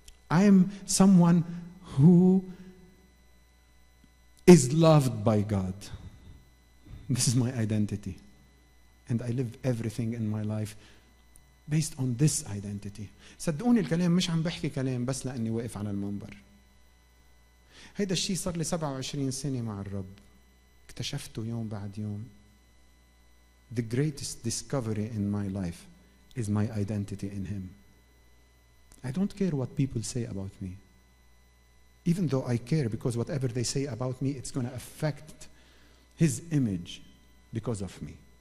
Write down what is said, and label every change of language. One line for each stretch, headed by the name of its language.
English: I am someone who is loved by God. This is my identity. And I live everything in my life based on this identity.
Arabic: صدقوني الكلام مش عم بحكي كلام بس لأني واقف على المنبر. هيدا الشيء صار لي 27 سنة مع الرب. اكتشفته يوم بعد يوم.
English: The greatest discovery in my life is my identity in Him. I don't care what people say about me. Even though I care, because whatever they say about me, it's going to affect His image because of me.